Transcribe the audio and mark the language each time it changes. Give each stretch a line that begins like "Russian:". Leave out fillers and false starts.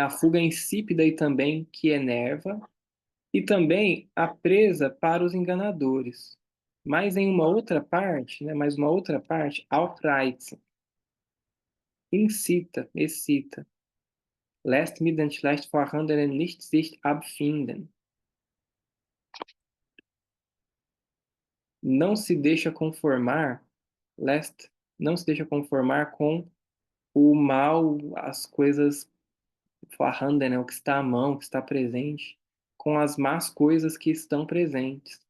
Portuguese: A fuga insípida e também que enerva, e também a presa para os enganadores. Mas em uma outra parte, né, mais uma outra parte, Aufreizen, incita, excita.
German: Lässt mit den schlecht vorhandenen nicht sich abfinden.
Portuguese: Não se deixa conformar, lässt, não se deixa conformar com o mal, as coisas vorhanden, né, o que está à mão, o que está presente, com as más coisas que estão presentes.